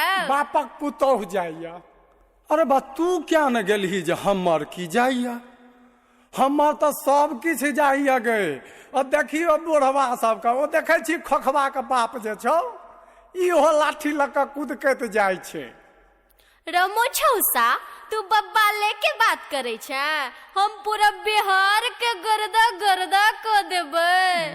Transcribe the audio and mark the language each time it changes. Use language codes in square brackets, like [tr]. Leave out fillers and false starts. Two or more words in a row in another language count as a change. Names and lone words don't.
[mai] बापक पुतौह जाइया। अरे बा तू क्या न गेलही जे हमर की जाइया? हमर तो सब किछ जाइया गे। और देखियो बुढ़वा सबका, ओ देखे छी खोखबा के बाप जे छौ इहो लाठी लऽ कऽ कूदकैत जाइ छै। रमो झौसा तू बब्बा लेके बात करे छ? हम पूरा बिहार के गर्दा गर्दा क देबै।